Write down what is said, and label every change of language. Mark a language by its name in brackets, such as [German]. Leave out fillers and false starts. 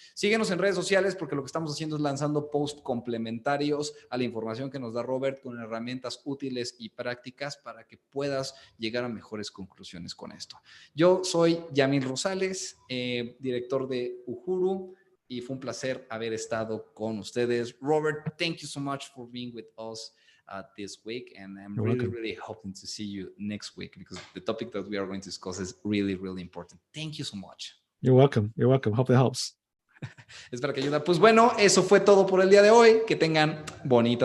[Spanish] Síguenos en redes sociales porque lo que estamos haciendo es lanzando posts complementarios a la información que nos da Robert con herramientas útiles y prácticas para que puedas llegar a mejores conclusiones con esto. Yo soy Yamil Rosales, director de Uhuru, y fue un placer haber estado con ustedes. [English] Robert, thank you so much for being with us this week, and I'm really hoping to see you next week because the topic that we are going to discuss is really important. Thank you so much. You're welcome. Hope it helps. [Spanish] Espero que ayude. Pues bueno, eso fue todo por el día de hoy. Que tengan bonitas